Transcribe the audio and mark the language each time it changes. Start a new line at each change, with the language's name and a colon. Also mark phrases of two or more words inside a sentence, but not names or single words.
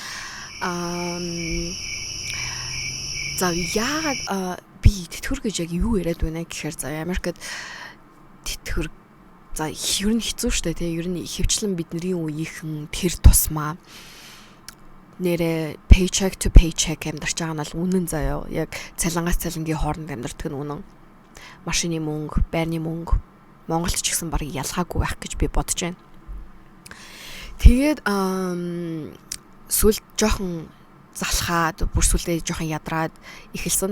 Mongolian: За яагаад би тэтгэр гэж яг юу яриад байна гэхээр за Америкт тэтгэр за ер нь хэцүү шттэ тий ер нь ихэвчлэн бидний үеийнхэн тэр тусмаа нэрэ
English: paycheck to paycheck
Mongolian: амьдарч байгаа нь бол үнэн заяа. Яг цалингаас цалингийн хооронд амьдардаг нь үнэн. Машины мөнгө, байрны мөнгө Монголд ч гэсэн баг ялгаагүй байх гэж би бодож байна. Тэгээд сүлд жоохон залхаад бүр сүлдээ жоохон ядраад эхэлсэн.